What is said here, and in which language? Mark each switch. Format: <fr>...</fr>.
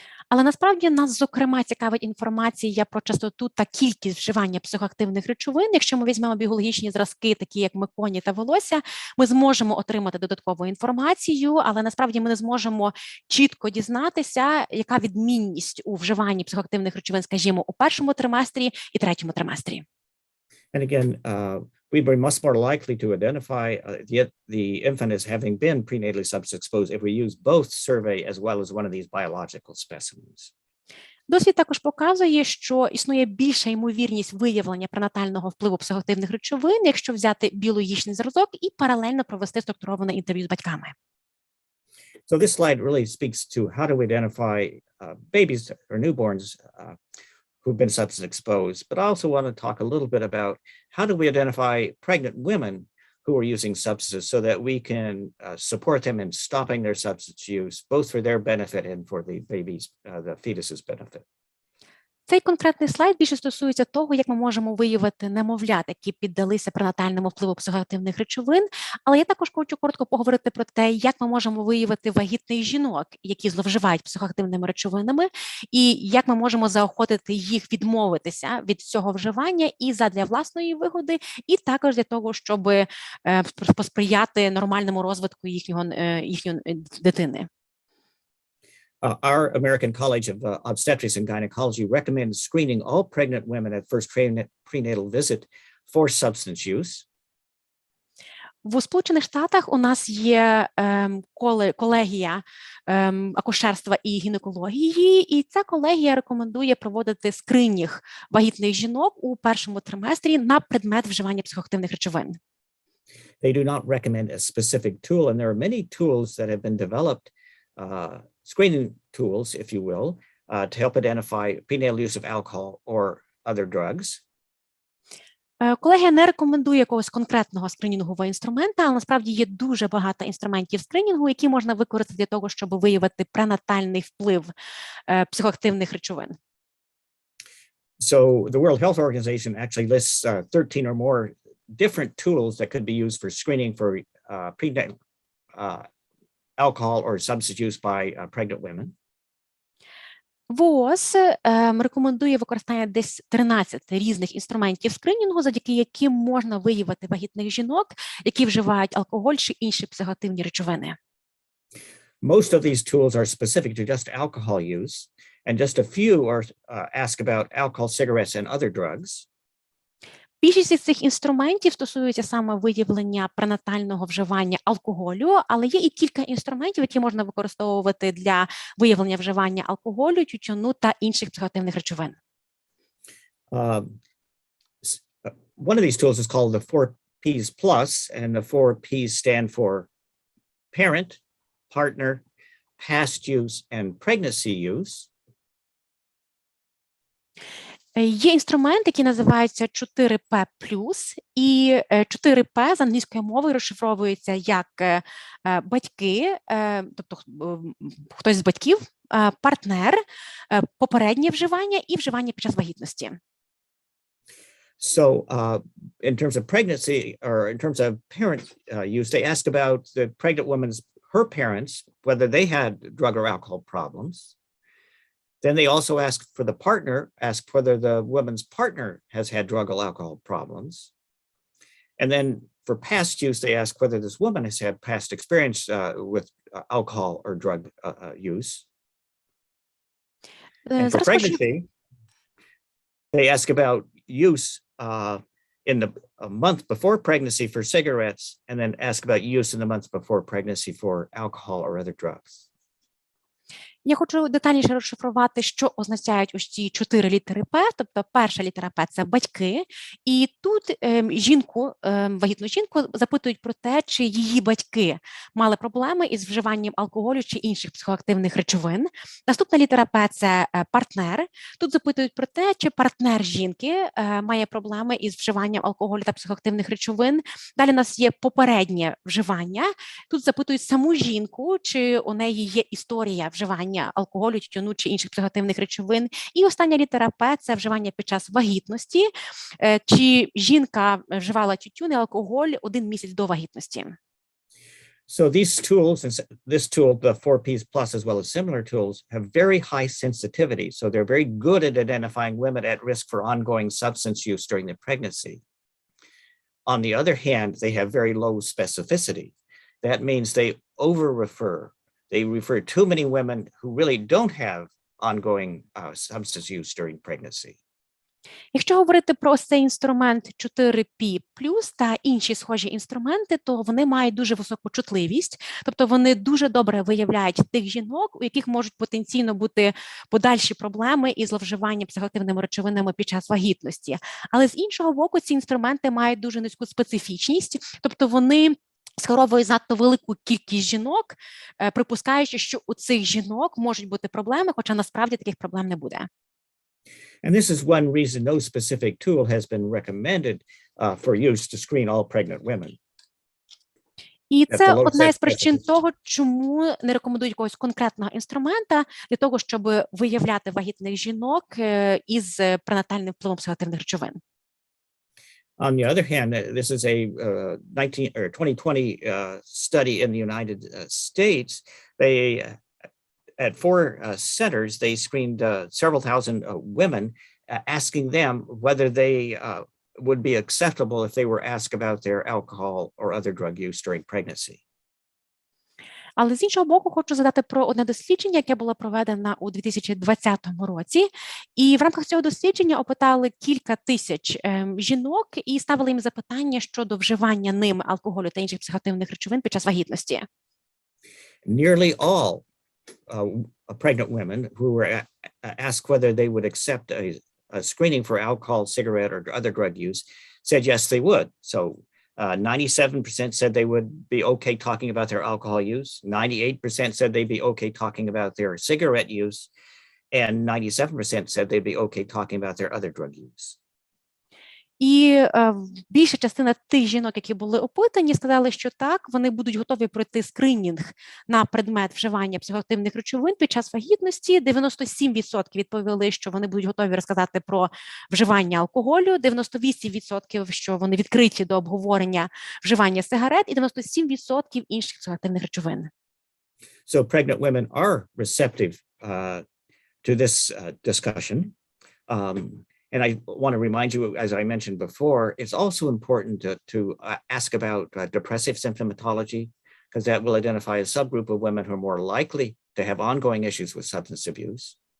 <uk>Але насправді нас, зокрема, цікавить інформація про частоту та кількість вживання психоактивних речовин. Якщо ми візьмемо біологічні зразки, такі як меконі та волосся, ми зможемо отримати додаткову інформацію, але насправді ми не зможемо чітко дізнатися, яка відмінність у вживанні психоактивних речовин, скажімо, у першому триместрі і третьому триместрі.</uk> <en>And again, we'd be much more likely to identify the infant as having been prenatally substance exposed if we use both survey as well as one of these biological specimens.</en> <uk>Досвід також показує, що існує більша ймовірність виявлення пренатального впливу психоактивних речовин, якщо взяти біологічний зразок і паралельно провести структуроване інтерв'ю з батьками.</uk> <en>So this slide really speaks to how do we identify babies or newborns who've been substance exposed, but I also want to talk a little bit about how do we identify pregnant women who are using substances so that we can support them in stopping their substance use, both for their benefit and for the baby's, the fetus's benefit.</en> <uk>Цей конкретний слайд більше стосується того, як ми можемо виявити немовлят, які піддалися пренатальному впливу психоактивних речовин, але я також хочу коротко поговорити про те, як ми можемо виявити вагітних жінок, які зловживають психоактивними речовинами, і як ми можемо заохотити їх відмовитися від цього вживання і задля власної вигоди, і також для того, щоб посприяти нормальному розвитку їхньої дитини.</uk> <en>Our American College of Obstetrics and Gynecology recommends screening all pregnant women at first prenatal visit for substance use.</en> <uk>В Сполучених Штатах у нас є колегія акушерства і гінекології, і ця колегія рекомендує проводити скринінг вагітних жінок у першому триместрі на предмет вживання психоактивних речовин.</uk> <en>They do not recommend a specific tool, and there are many tools that have been developed, screening tools, if you will, to help identify prenatal use of alcohol or other drugs.</en> <uk>Колегія не рекомендує якогось конкретного скринінгового інструмента, але насправді є дуже багато інструментів скринінгу, які можна використати для того, щоб виявити пренатальний вплив психоактивних речовин.</uk> <en>So the World Health Organization actually lists 13 or more different tools that could be used for screening for prenatal alcohol or substance use by pregnant women.</en> <uk>ВООЗ рекомендує використання десь 13 різних інструментів скринінгу, завдяки яким можна виявити вагітних жінок, які вживають алкоголь чи інші психоактивні речовини.</uk> <en>Most of these tools are specific to just alcohol use, and just a few are ask about alcohol, cigarettes, and other drugs.</en> <uk>Більшість із цих інструментів стосуються саме виявлення пренатального вживання алкоголю, але є і кілька інструментів, які можна використовувати для виявлення вживання алкоголю, тютюну та інших психоактивних речовин.</uk> <en>One of these tools is called the 4Ps plus, and the 4Ps stand for parent, partner, past use, and pregnancy use.</en> <uk>Є інструмент, який називається 4P+, і 4P з англійської мови розшифровується як батьки, тобто хтось з батьків, партнер, попереднє вживання і вживання під час вагітності.</uk> <en>So in terms of pregnancy, or in terms of parent use, they ask about the pregnant woman's, her parents, whether they had drug or alcohol problems. Then they also ask for the partner, ask whether the woman's partner has had drug or alcohol problems. And then for past use, they ask whether this woman has had past experience with alcohol or drug use. And for pregnancy, they ask about use in the month before pregnancy for cigarettes, and then ask about use in the months before pregnancy for alcohol or other drugs.</en> <uk>Я хочу детальніше розшифрувати, що означають ось ці 4 літери П, тобто перша літера П – це батьки, і тут жінку, вагітну жінку запитують про те, чи її батьки мали проблеми із вживанням алкоголю чи інших психоактивних речовин. Наступна літера П – це партнер. Тут запитують про те, чи партнер жінки має проблеми із вживанням алкоголю та психоактивних речовин. Далі у нас є попереднє вживання. Тут запитують саму жінку, чи у неї є історія вживання алкоголю, тютюну чи інших психоактивних речовин. І остання літера П – це вживання під час вагітності. Чи жінка вживала тютюн і алкоголь 1 місяць до вагітності?</uk> <en>So these tools, and this tool, the 4Ps plus, as well as similar tools, have very high sensitivity. So they're very good at identifying women at risk for ongoing substance use during the pregnancy. On the other hand, they have very low specificity. That means they over-refer. They refer too many women who really don't have ongoing substance use during pregnancy.</en> <uk>Якщо говорити про цей інструмент 4P+, та інші схожі інструменти, то вони мають дуже високу чутливість, тобто вони дуже добре виявляють тих жінок, у яких можуть потенційно бути подальші проблеми із зловживанням психоактивними речовинами під час вагітності. Але з іншого боку, ці інструменти мають дуже низьку специфічність, тобто вони скеровують занадто велику кількість жінок, припускаючи, що у цих жінок можуть бути проблеми, хоча насправді таких проблем не буде.</uk> <en>And this is one reason no specific tool has been recommended for use to screen all pregnant women.</en> <uk>І це одна із причин того, чому не рекомендують якогось конкретного інструмента для того, щоб виявляти вагітних жінок із пренатальним впливом психоактивних речовин.</uk> <en>On the other hand, this is a 2020 study in the United States. They, at 4 centers, they screened several thousand women, asking them whether they would be acceptable if they were asked about their alcohol or other drug use during pregnancy.</en> <uk>Але з іншого боку, хочу згадати про одне дослідження, яке було проведено у 2020 році. І в рамках цього дослідження опитали кілька тисяч жінок і ставили їм запитання щодо вживання ними алкоголю та інших психоактивних речовин під час вагітності.</uk> <en>Nearly all pregnant women who were asked whether they would accept a screening for alcohol, cigarette, or other drug use said yes, they would. So 97% said they would be okay talking about their alcohol use. 98% said they'd be okay talking about their cigarette use. And 97% said they'd be okay talking about their other drug use.</en> <uk>І більша частина тих жінок, які були опитані, сказали, що так, вони будуть готові пройти скринінг на предмет вживання психоактивних речовин під час вагітності. 97% відповіли, що вони будуть готові розказати про вживання алкоголю, 98% що вони відкриті до обговорення вживання сигарет, і 97% інших психоактивних речовин.</uk> <en>So pregnant women are receptive to this discussion. And I want to remind you, as I mentioned before, it's also important to ask about depressive symptomatology, because that will identify a subgroup of women who are more likely to have ongoing issues with substance abuse.</en>